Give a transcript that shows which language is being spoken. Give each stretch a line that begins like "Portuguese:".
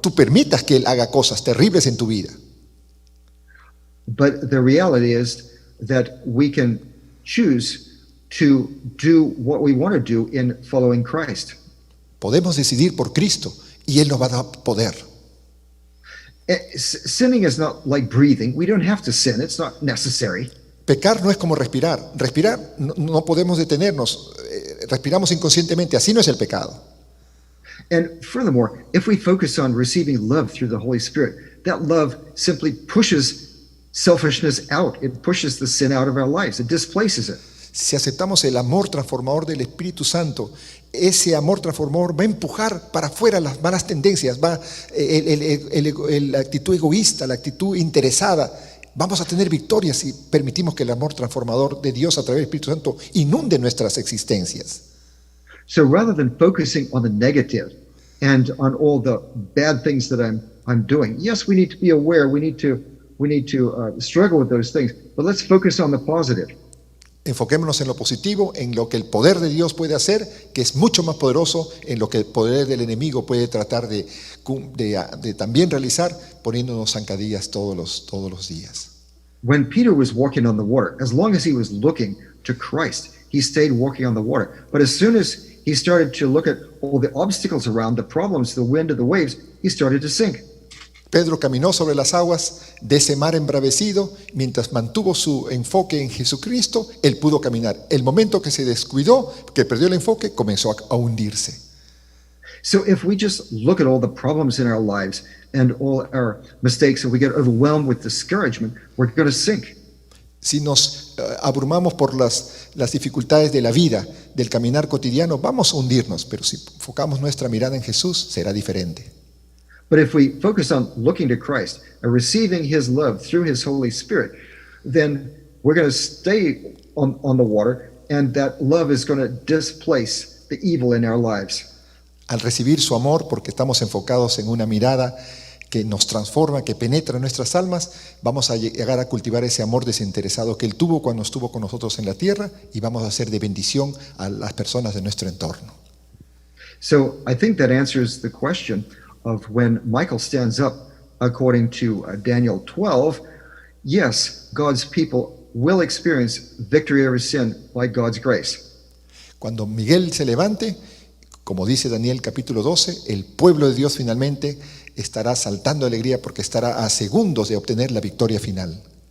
Spanish: tú permitas que él haga cosas terribles en tu vida.
English: But the reality is that we can choose to do what we want to do in following Christ.
Spanish: Podemos decidir por Cristo y Él nos va a dar poder.
English: Sinning is not like breathing. We don't have to sin. It's not necessary.
Spanish: Pecar no es como respirar. Respirar no podemos detenernos. Respiramos inconscientemente. Así no es el pecado.
English: And furthermore, if we focus on receiving love through the Holy Spirit, that love simply pushes selfishness out. It pushes the sin out of our lives. It displaces it.
Spanish: Si aceptamos el amor transformador del Espíritu Santo, ese amor transformador va a empujar para afuera las malas tendencias, va la actitud egoísta, la actitud interesada. Vamos a tener victorias si permitimos que el amor transformador de Dios a través del Espíritu Santo inunde nuestras existencias.
English: So rather than focusing on the negative and on all the bad things that I'm doing, yes, we need to be aware. We need to struggle with those things, but let's focus on the positive.
Spanish: Enfoquémonos en lo positivo, en lo que el poder de Dios puede hacer, que es mucho más poderoso en lo que el poder del enemigo puede tratar de también realizar, poniéndonos zancadillas todos los días.
English: When Peter was walking on the water, as long as he was looking to Christ, he stayed walking on the water. But as soon as he started to look at all the obstacles around, the problems, the wind, and the waves, he started to sink.
Spanish: Pedro caminó sobre las aguas de ese mar embravecido, mientras mantuvo su enfoque en Jesucristo, él pudo caminar. El momento que se descuidó, que perdió el enfoque, comenzó a hundirse.
English: So if we just look at all the problems in our lives and all our mistakes and we get overwhelmed with discouragement, we're going to sink.
Spanish: Si nos abrumamos por las dificultades de la vida, del caminar cotidiano, vamos a hundirnos, pero si enfocamos nuestra mirada en Jesús, será diferente.
English: But if we focus on looking to Christ and receiving his love through his Holy Spirit, then we're going to stay on the water, and that love is going to displace the evil in our lives.
Spanish: Al recibir su amor, porque estamos enfocados en una mirada que nos transforma, que penetra en nuestras almas, vamos a llegar a cultivar ese amor desinteresado que Él tuvo cuando estuvo con nosotros en la tierra, y vamos a ser de bendición a las personas de nuestro entorno.
English: So I think that answers the question of when Michael stands up, according to Daniel 12, yes, God's people will experience victory over sin by God's grace.
Spanish: Cuando Miguel se levante, como dice Daniel capítulo 12, el pueblo de Dios finalmente estará saltando de alegría porque estará a segundos de obtener la victoria final.